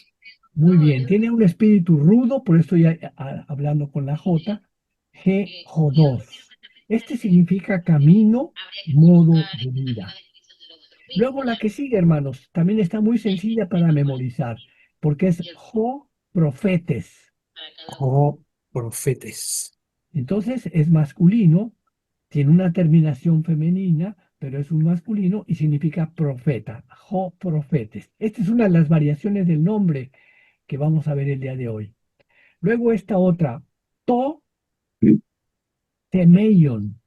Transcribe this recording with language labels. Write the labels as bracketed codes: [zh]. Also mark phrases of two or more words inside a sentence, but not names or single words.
[es] Muy bien, tiene un espíritu rudo, por eso estoy hablando con la J. Jodos. Este significa camino, modo de vida. Luego la que sigue, hermanos, también está muy sencilla para memorizar, porque es profetes. [el] Jo profetes. [es] Entonces es masculino, tiene una terminación femenina, pero es un masculino y significa profeta. Profetes. Esta es una de las variaciones del nombre que vamos a ver el día de hoy. Luego esta otra, [el] to temeion,